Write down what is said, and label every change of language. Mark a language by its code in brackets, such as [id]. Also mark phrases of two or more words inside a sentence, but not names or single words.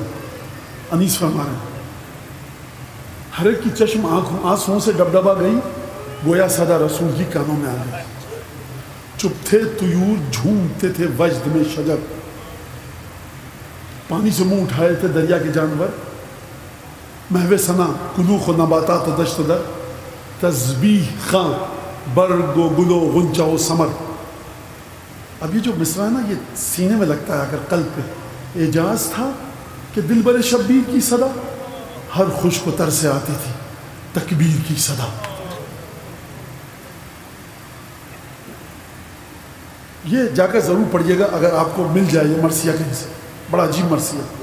[ur] انیس فرما رہے ہیں ہر ایک کی چشم آنسوؤں سے ڈبڈبا گئی، گویا صدا رسول کی کانوں میں آ گئی. چپ تھے طیور جھومتے تھے وجد میں شجر، پانی سے منہ اٹھائے تھے دریا کے جانور. محو ثنا کلوخ و نباتات و دشت در، تسبیح خاں برگ و گل و غنچہ و ثمر. اب یہ جو مصرع ہے نا، یہ سینے میں لگتا ہے اگر قلب پہ. اعجاز تھا کہ دل بر شبیر کی صدا، ہر خشک و تر سے آتی تھی تکبیر کی صدا. یہ جا کر ضرور پڑھیے گا اگر آپ کو مل جائے یہ مرثیہ کہیں سے، بڑا عجیب مرثیہ.